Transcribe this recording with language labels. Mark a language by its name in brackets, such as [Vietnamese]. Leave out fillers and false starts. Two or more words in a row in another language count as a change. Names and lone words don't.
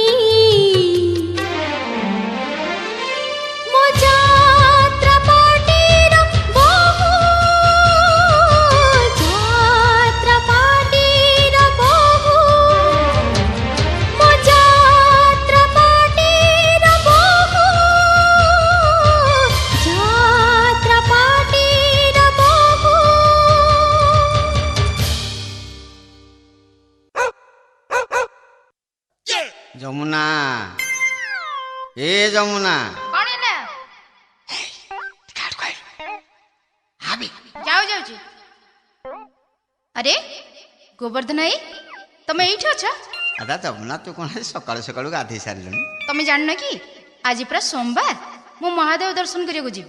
[Odia] ମୋ ଯାତ୍ରା ପାଟିର ବହୁ, ଯାତ୍ରା ପାଟିର ବହୁ, ମୋ ଯାତ୍ରା ପାଟିର ବହୁ, ଯାତ୍ରା ପାଟିର ବହୁ। যমুনা, এ যমুনা, କଣ ହେଲା? ଯାଉ ଯାଉଛି। ଆରେ ଗୋବର୍ଦ୍ଧନ ଭାଇ, ତମେ ଏଇଠି ଅଛ? ଆଦା ଯମୁନା ତୁ କଣ ଆଜି ସକାଳୁ ସକାଳୁ ଗାଧେଇ ସାରିଲୁଣି? ତମେ ଜାଣିନ କି ଆଜି ପୁରା ସୋମବାର, ମୁଁ ମହାଦେବ ଦର୍ଶନ କରିବାକୁ ଯିବି।